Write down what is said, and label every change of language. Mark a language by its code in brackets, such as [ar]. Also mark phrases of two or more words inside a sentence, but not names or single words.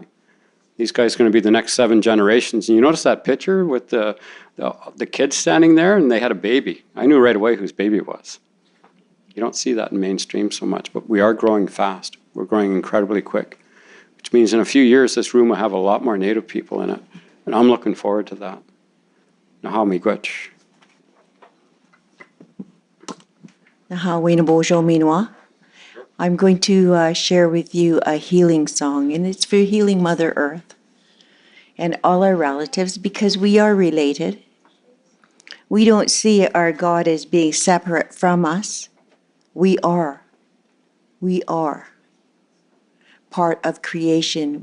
[en] These guys are going to be the next 7 generations. And you notice that picture with the kids standing there, and they had a baby. I knew right away whose baby it was. You don't see that in mainstream so much, but we are growing fast. We're growing incredibly quick, which means in a few years this room will have a lot more Native people in it. And I'm looking forward to that. [oj] Naha miigwech. Naha winabojo minwa. [en] I'm going to share with you a healing song, and it's for healing Mother Earth and all our relatives, because we are related. We don't see our God as being separate from us. We are. We are part of creation.